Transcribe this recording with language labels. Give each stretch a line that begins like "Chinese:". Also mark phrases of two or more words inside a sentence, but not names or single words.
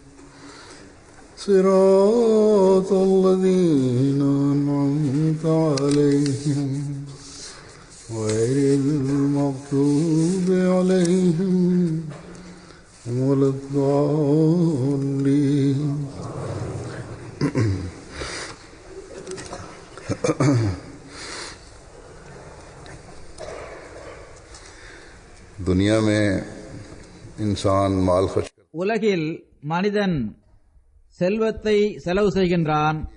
Arabic: صراط الذين أنعمت عليهم غير المغضوب عليهم ولا الضالين.
Hindi: दुनिया में इंसान माल खर्च
Tamil: உலகில் மனிதன் செல்வத்தை செலவு செய்கின்றான்.